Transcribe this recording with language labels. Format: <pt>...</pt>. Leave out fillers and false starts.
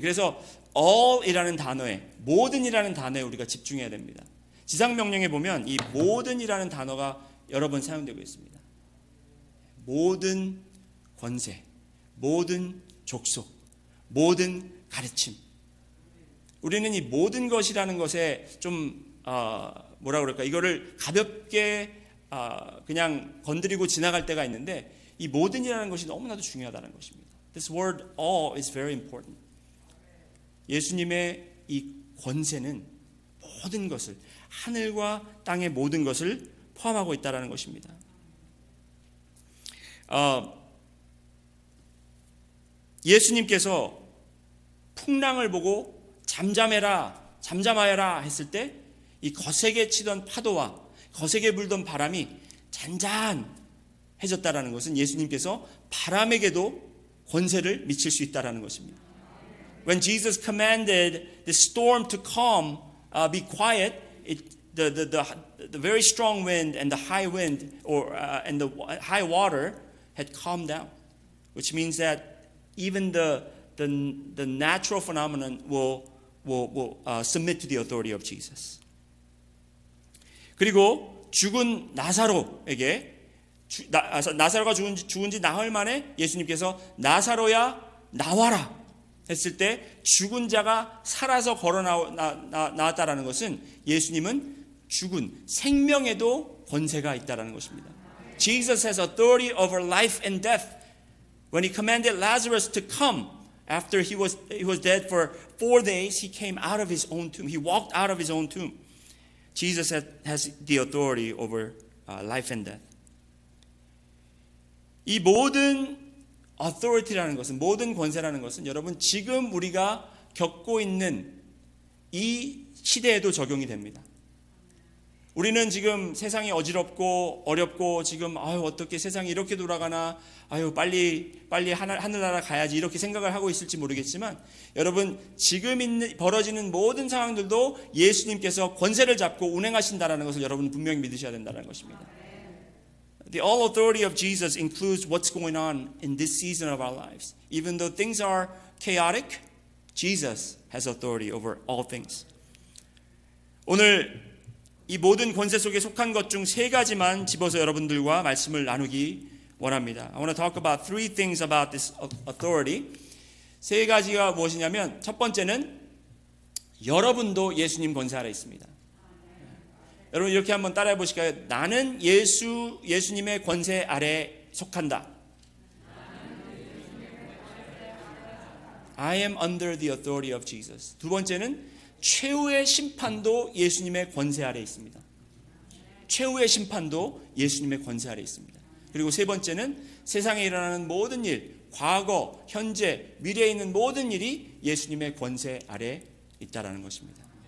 <ko>그래서 all이라는 단어에, 모든이라는 단어에 우리가 집중해야 됩니다. 지상명령에 보면 이 모든이라는 단어가 여러 번 사용되고 있습니다. 모든 권세, 모든 족속, 모든 가르침. 우리는 이 모든 것이라는 것에 좀 뭐라 그럴까, 이거를 가볍게 그냥 건드리고 지나갈 때가 있는데 이 모든이라는 것이 너무나도 중요하다는 것입니다.</ko> <en>This word all is very important.</en> <ko>예수님의 이 권세는 모든 것을, 하늘과 땅의 모든 것을 포함하고 있다는 것입니다. 예수님께서 풍랑을 보고 잠잠하여라 했을 때 이 거세게 치던 파도와 거세게 불던 바람이 잔잔해졌다는 것은 예수님께서 바람에게도 권세를 미칠 수 있다는 것입니다.</ko> <en>When Jesus commanded the storm to calm, be quiet, the very strong wind and the high wind and the high water had calmed down, which means that even the natural phenomenon will submit to the authority of Jesus.</en> <ko>그리고 죽은 나사로에게 나사로가 죽은 지 나흘 만에 예수님께서 나사로야 나와라 했을 때 죽은 자가 살아서 걸어 나왔다라는 것은 예수님은 죽은 생명에도 권세가 있다라는 것입니다.</ko> <en>Jesus has authority over life and death. When he commanded Lazarus to come after he was dead for 4 days, he came out of his own tomb. He walked out of his own tomb. Jesus has the authority over life and death.</en> <ko>이 모든 authority라는 것은, 모든 권세라는 것은 여러분 지금 우리가 겪고 있는 이 시대에도 적용이 됩니다. 우리는 지금 세상이 어지럽고 어렵고 지금 어떻게 세상이 이렇게 돌아가나, 빨리 하늘나라 가야지 이렇게 생각을 하고 있을지 모르겠지만 여러분 지금 벌어지는 모든 상황들도 예수님께서 권세를 잡고 운행하신다라는 것을 여러분 분명히 믿으셔야 된다는 것입니다.</ko> <en>The all authority of Jesus includes what's going on in this season of our lives. Even though things are chaotic, Jesus has authority over all things.</en> <ko>오늘 이 모든 권세 속에 속한 것 중 3가지만 집어서 여러분들과 말씀을 나누기 원합니다.</ko> <en>I want to talk about 3 things about this authority.</en> <ko>3가지가 무엇이냐면 첫 번째는 여러분도 예수님 권세 아래 있습니다. 여러분 이렇게 한번 따라해 보실까요? 나는 예수님의 권세 아래 속한다.</ko> <en>I am under the authority of Jesus.</en> <ko>두 번째는 최후의 심판도 예수님의 권세 아래 있습니다. 최후의 심판도 예수님의 권세 아래 있습니다. 그리고 세 번째는 세상에 일어나는 모든 일, 과거, 현재, 미래에 있는 모든 일이 예수님의 권세 아래 있다라는 것입니다.</ko>